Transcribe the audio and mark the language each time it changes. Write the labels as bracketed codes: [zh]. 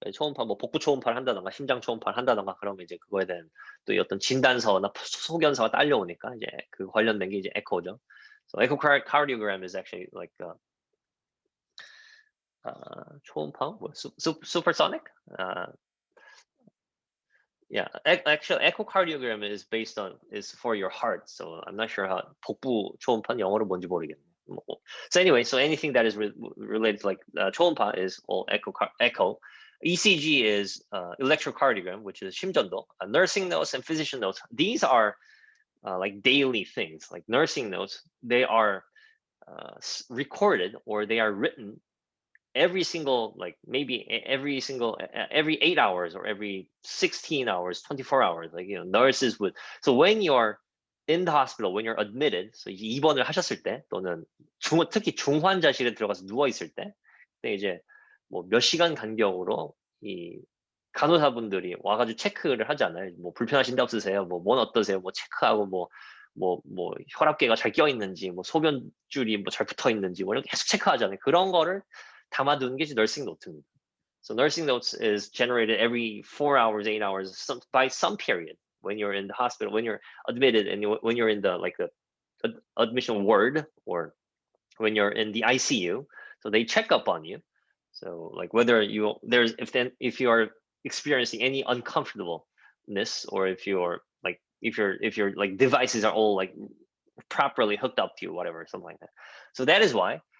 [ko] 초음파 뭐 복부 초음파를 한다던가 심장 초음파를 한다던가 그러면 이제 그거에 대한 또 어떤 진단서나 소견서가 딸려오니까 이제 그 관련된 게 이제 echo죠. [en] So echocardiogram is actually like 초음파, supersonic. Yeah, actually, echocardiogram is for your heart. So I'm not sure how [ko] 복부 초음파는 영어로 뭔지 모르겠네. [en] So anyway, so anything that is related to like 초음파 is all echo. ECG is electrocardiogram, which is 심전도. Nursing notes and physician notes. These are like daily things. Like nursing notes, they are recorded or they are written every single, like maybe every 8 hours or every 16 hours, 24 hours, like, nurses would. So when you're in the hospital, when you're admitted, so [ko] 입원을 하셨을 때 또는 특히 중환자실에 들어가서 누워 있을 때, 그때 이제 뭐 몇 시간 간격으로 이 간호사분들이 와가지고 체크를 하잖아요. 뭐 불편하신 데 없으세요? 뭔 어떠세요? 뭐 체크하고 뭐 혈압계가 잘 껴 있는지, 뭐 소변줄이 뭐 잘 붙어 있는지, 뭐 이렇게 계속 체크하잖아요. 그런 거를 담아두는 게 nursing note입니다. [en] So nursing notes is generated every 4 hours, 8 hours, by some period when you're in the hospital, when you're admitted, and when you're in the admission ward, or when you're in the ICU. So they check up on you. So like whether if you are experiencing any uncomfortableness, or if your like devices are all like properly hooked up to you, whatever, something like that. So that is why